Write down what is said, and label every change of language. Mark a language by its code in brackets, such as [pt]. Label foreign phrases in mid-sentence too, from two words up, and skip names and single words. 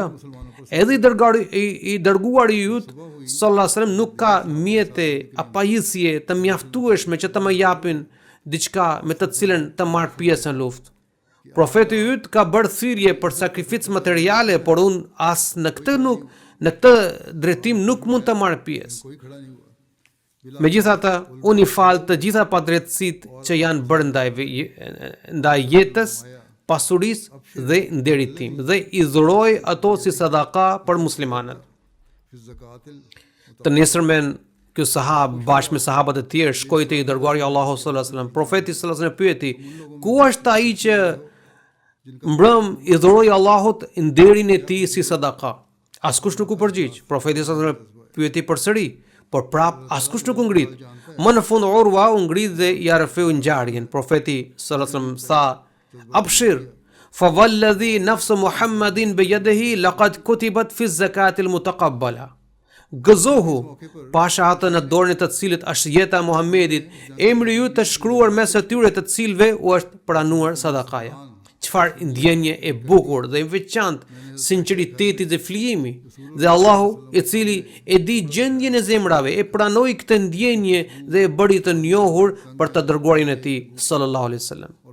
[sq] Edhe i dërguari yt [ar] صلى الله عليه وسلم [sq] nuk ka mjete apo pajisje të mjaftueshme që të më japin diçka me të cilën të marr pjesë në luftë. Profeti yt ka bërë thirrje për sakrificë materiale, por unë as në këtë drejtim nuk mund të marr pjesë. [ur] کوئی کھڑا نہیں ہوا. [sq] Megjithatë, unë i fal të gjitha padrejtësitë që janë bërë ndaj jetës, pasurisë dhe nderit tim, dhe i dhuroj ato si sadaka për muslimanët." फिर ज़कातिल Të nesërmen, ky sahab bashkë me sahabët e tjerë shkoi te i dërguari Allahu [ar] صلى الله عليه وسلم. [sq] Profeti [ar] صلى الله عليه وسلم [sq] pyeti: "Ku është ai që mbrëm i dhuroi Allahut nderin e tij si sadaka?" Askush nuk u përgjigj. Profeti [ar] صلى الله عليه وسلم [sq] pyeti përsëri, por prap askush nuk u ngrit. Më në fund Urwa u ngrit dhe ja rrëfeu ngjarjen. [ar] Profeti صلى الله عليه وسلم tha: "أبشر، فوالذي نفس محمد بيده لقد كتبت في الزكاة المتقبلة." [sq] Gëzohu, pasha atë në dorën e të cilit është jeta e Muhamedit, emri ju të shkruar mes atyre të cilëve u është pranuar sadakaja. Çfarë ndjenje e bukur dhe e veçantë sinqeriteti dhe flijimi. Dhe Allahu, i cili e di gjendjen e zemrave, e pranoi këtë ndjenje dhe e bëri të njohur për të dërguarin e tij [ar] صلى الله عليه وسلم.